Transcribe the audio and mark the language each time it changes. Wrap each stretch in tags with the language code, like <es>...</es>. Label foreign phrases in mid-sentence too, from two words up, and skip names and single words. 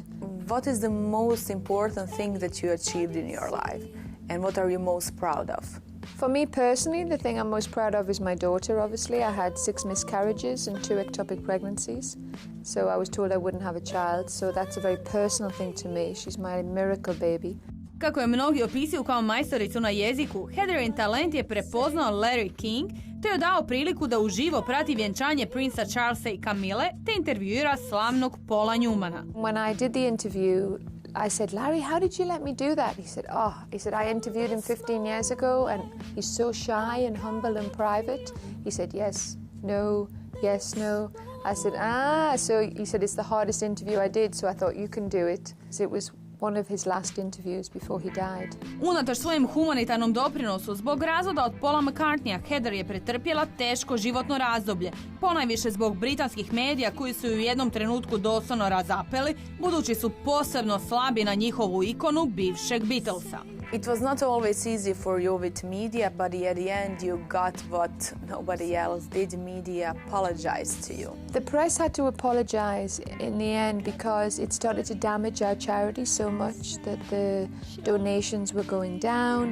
<en>What is the most important thing that you achieved in your life, and what are you most proud of? For me personally, the thing I'm most proud of is my daughter, obviously. I had 6 miscarriages and 2 ectopic pregnancies, so I was told I wouldn't have a child, so that's a very personal thing to me. She's my miracle baby.</en> <hr>Kako je mnogi opisuju kao majstoricu na jeziku, Heatherin talent je prepoznao Larry King te joj dao priliku da uživo prati vjenčanje princa Charlesa i Camille te intervjuira slavnog Paula Newmana.</hr> <en>When I did the interview, I said, Larry, how did you let me do that? He said, I interviewed him 15 years ago and he's so shy and humble and private. He said, yes, no, yes, no. I said, so he said, it's the hardest interview I did, so I thought you can do it. So it was one of his last interviews before he died.</en> <hr>Unatoč svojem humanitarnom doprinosu zbog razvoda od Paula McCartneya, Heather je pretrpjela teško životno razdoblje, ponajviše zbog britanskih medija koji su ju u jednom trenutku doslovno razapeli, budući su posebno slabi na njihovu ikonu bivšeg Beatlesa.</hr> <en>It was not always easy for you with media, but at the end you got what nobody else did. Media apologized to you. The press had to apologize in the end because it started to damage our charity so much that the donations were going down.</en>